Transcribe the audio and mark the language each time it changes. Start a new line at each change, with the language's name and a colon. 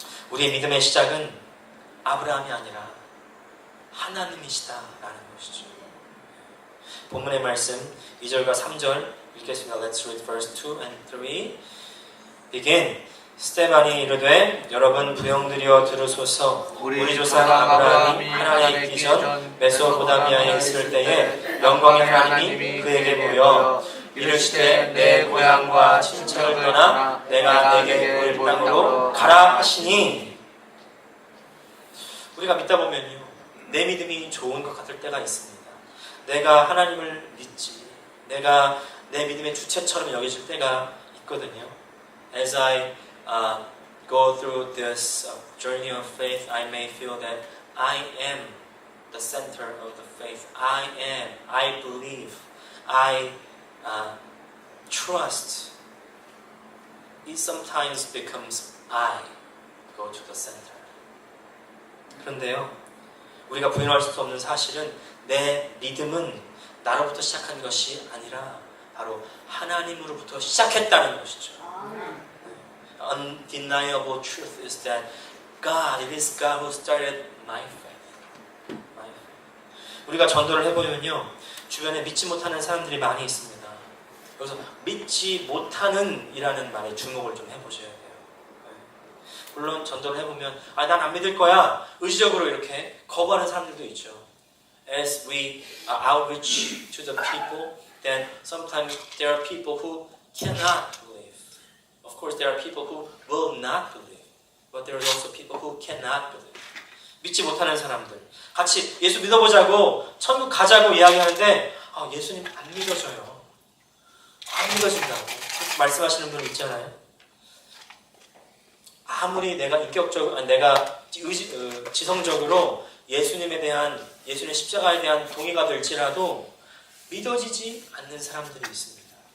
Korean: 우리의 믿음의 시작은 아브라함이 아니라 하나님이시다라는 것이죠. 본문의 말씀 2절과 3절 읽겠습니다.
English: Let's read verse 2 and 3. Begin.
Korean: 스테반이 이르되 여러분 부형들이여 들으소서. 우리 조상 아브라함이 하나님에 있기 전 메소포타미아에 있을 때에 영광의 하나님이 그에게 보여 이르시되 내 고향과 친척을 떠나 내가 내게 보일 땅으로 가라 하시니. 우리가 믿다 보면요 내 믿음이 좋은 것 같을 때가 있습니다. 내가 하나님을 믿지, 내가 내 믿음의 주체처럼 여겨질 때가 있거든요.
English: As I go through this journey of faith, I may feel that I am the center of the faith. I believe, I trust. It sometimes becomes I go to the center.
Korean: 그런데요, 우리가 부인할 수 없는 사실은 내 믿음은 나로부터 시작한 것이 아니라 바로 하나님으로부터 시작했다는 것이죠.
English: Undeniable truth is that God, it is God who started my faith.
Korean: 우리가 전도를 해보면요, 주변에 믿지 못하는 사람들이 많이 있습니다. 여기서 믿지 못하는 이라는 말에 주목을 좀 해보셔야 돼요. 물론 전도를 해보면 난 안 믿을 거야 의지적으로 이렇게 거부하는 사람들도 있죠.
English: As we outreach to the people, then sometimes there are people who cannot believe. Of course, there are people who will not believe, but there are also people who cannot believe.
Korean: 믿지 못하는 사람들, 같이 예수 믿어보자고 천국 가자고 이야기하는데 예수님 안 믿어져요. 안 믿어진다고 말씀하시는 분 있잖아요. 아무리 내가 인격적으로, 내가 지성적으로 예수님에 대한, 예수님의 십자가에 대한 동의가 될지라도 믿어지지 않는 사람들이 있습니다.